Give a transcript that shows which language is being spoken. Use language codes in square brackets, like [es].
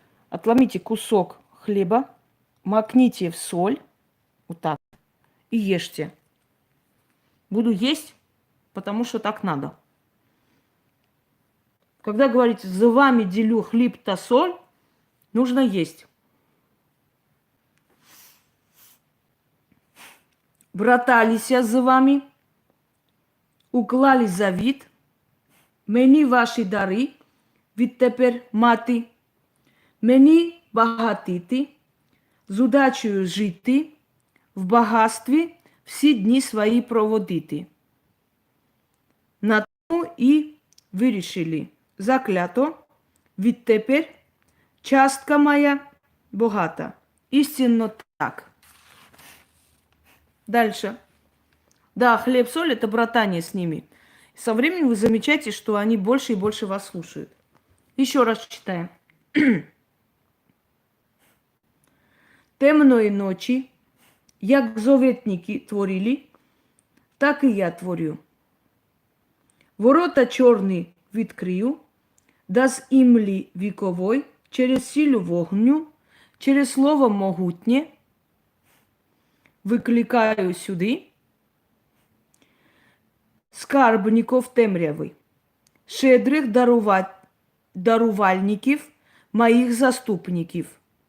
[ru] Отломите кусок хлеба, макните в соль, вот так, и ешьте. Буду есть, потому что так надо. Когда говорите, за вами делю хлеб та соль, нужно есть. [uk] Браталися за вами, уклали завіт, мені ваші дари відтепер мати, мені багатити, з удачею жити, в багатстві всі дні свої проводити. На тому і вирішили заклято, відтепер частка моя багата. Істинно так. [ru] Дальше. Да, хлеб-соль – это братание с ними. Со временем вы замечаете, что они больше и больше вас слушают. Еще раз читаем. [uk] Темної ночі, як зоветники творили, так і я творю. Ворота чорні відкрию, да з імлі віковой, через силу вогню, через слово могутнє, викликаю сюди скарбників темряви, щедрих дарувальників, моїх заступників.